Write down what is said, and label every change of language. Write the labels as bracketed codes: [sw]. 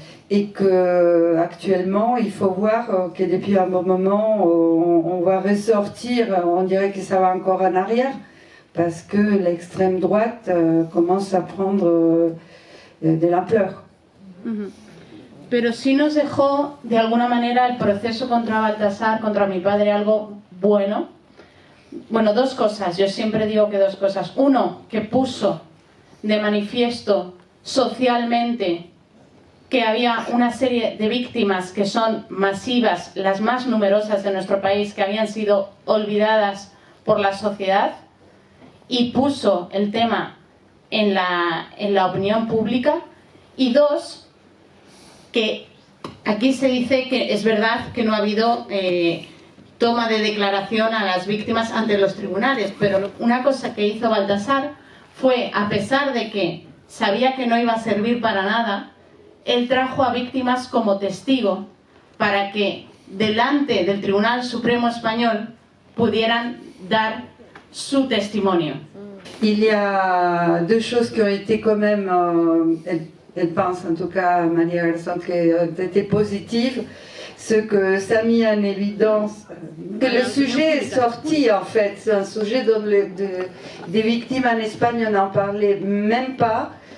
[fr] et que actuellement il faut voir que depuis un bon moment on va ressortir, on dirait que ça va encore en arrière, parce que l'extrême droite commence à prendre de l'ampleur. [es] Pero sí nos dejó de alguna manera el proceso contra Baltasar, contra mi padre, algo bueno. Bueno, dos cosas, yo siempre digo que dos cosas. Uno, que puso de manifiesto socialmente que había una serie de víctimas que son masivas, las más numerosas de nuestro país, que habían sido olvidadas por la sociedad, y puso el tema en la opinión pública. Y dos, que aquí se dice que es verdad que no ha habido toma de declaración a las víctimas ante los tribunales, pero una cosa que hizo Baltasar fue, a pesar de que sabía que no iba a servir para nada, él trajo a víctimas como testigo para que delante del Tribunal Supremo Español pudieran dar su testimonio. [fr] Il y a deux choses qui ont été quand même, elle pense en tout cas, Maria Garzón, qui ont été positives. Ce que ça a mis en évidence, que le sujet est sorti en fait, c'est un sujet dont des victimes en Espagne on n'en parlait même pas.